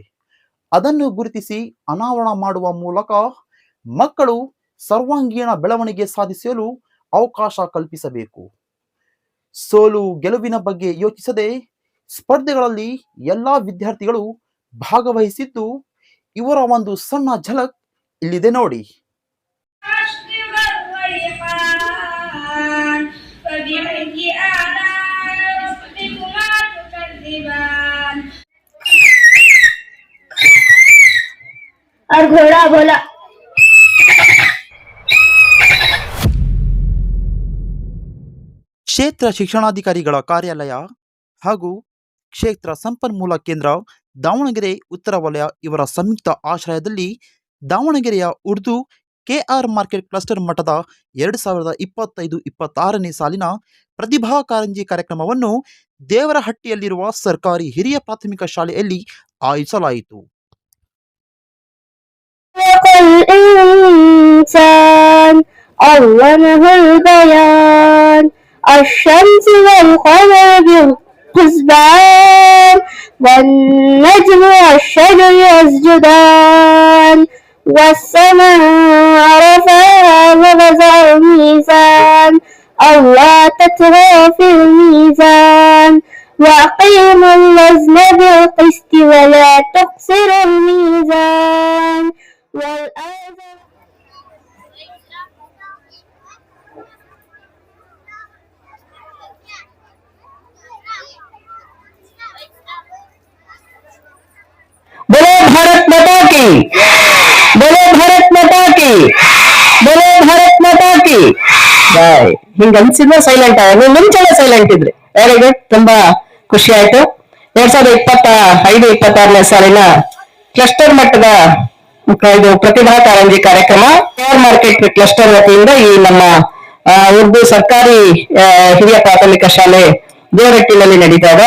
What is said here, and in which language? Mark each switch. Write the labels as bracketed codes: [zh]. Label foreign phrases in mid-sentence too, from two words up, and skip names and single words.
[kn] ಅದನ್ನು ಗುರುತಿಸಿ ಅನಾವರಣ ಮಾಡುವ ಮೂಲಕ ಮಕ್ಕಳು ಸರ್ವಾಂಗೀಣ ಬೆಳವಣಿಗೆ ಸಾಧಿಸಲು ಅವಕಾಶ ಕಲ್ಪಿಸಬೇಕು. ಸೋಲು ಗೆಲುವಿನ ಬಗ್ಗೆ ಯೋಚಿಸದೆ ಸ್ಪರ್ಧೆಗಳಲ್ಲಿ ಎಲ್ಲಾ ವಿದ್ಯಾರ್ಥಿಗಳು ಭಾಗವಹಿಸಿದ್ದು ಇವರ ಒಂದು ಸಣ್ಣ ಝಲಕ್ ಇಲ್ಲಿದೆ ನೋಡಿ. [hi] और घोड़ा बोला [kn] ಕ್ಷೇತ್ರ ಶಿಕ್ಷಣಾಧಿಕಾರಿಗಳ ಕಾರ್ಯಾಲಯ ಹಾಗೂ ಕ್ಷೇತ್ರ ಸಂಪನ್ಮೂಲ ಕೇಂದ್ರ ದಾವಣಗೆರೆ ಉತ್ತರ ವಲಯ ಇವರ ಸಂಯುಕ್ತ ಆಶ್ರಯದಲ್ಲಿ ದಾವಣಗೆರೆಯ ಉರ್ದು ಕೆಆರ್ ಮಾರ್ಕೆಟ್ ಕ್ಲಸ್ಟರ್ ಮಟ್ಟದ 2025-26ನೇ ಸಾಲಿನ ಪ್ರತಿಭಾ ಕಾರಂಜಿ ಕಾರ್ಯಕ್ರಮವನ್ನು ದೇವರಹಟ್ಟಿಯಲ್ಲಿರುವ ಸರ್ಕಾರಿ ಹಿರಿಯ ಪ್ರಾಥಮಿಕ ಶಾಲೆಯಲ್ಲಿ ಆಯೋಜಿಸಲಾಯಿತು. [ar] الشمس والقمر بالحسبان والنجم والشجر يسجدان والسماء رفعها ووضع الميزان ألا تطغوا في الميزان وأقيموا الوزن بالقسط ولا تخسروا الميزان والأرض [hi] बोलो भारत माता की, बोलो भारत माता की, बोलो भारत माता की ಜೈ. [kn] ಹಿಂಗ ಅನ್ಸಿದ್ರೆ ಸೈಲೆಂಟ್ ನೀವು ಮುಂಚೆನೆ ಸೈಲೆಂಟ್ ಇದ್ರಿ. [en] very good, [kn] ತುಂಬಾ ಖುಷಿ ಆಯ್ತು. 2025-26ನೇ ಸಾಲಿನ ಕ್ಲಸ್ಟರ್ ಮಟ್ಟದ ಇದು ಪ್ರತಿಭಾ ಕಾರಂಜಿ ಕಾರ್ಯಕ್ರಮ ಕೆಆರ್ ಮಾರ್ಕೆಟ್ ಕ್ಲಸ್ಟರ್ ವತಿಯಿಂದ ಈ ನಮ್ಮ ಉರ್ದು ಸರ್ಕಾರಿ ಹಿರಿಯ ಪ್ರಾಥಮಿಕ ಶಾಲೆ ದೇವರಟ್ಟಿನಲ್ಲಿ ನಡೀತಾ ಇದೆ.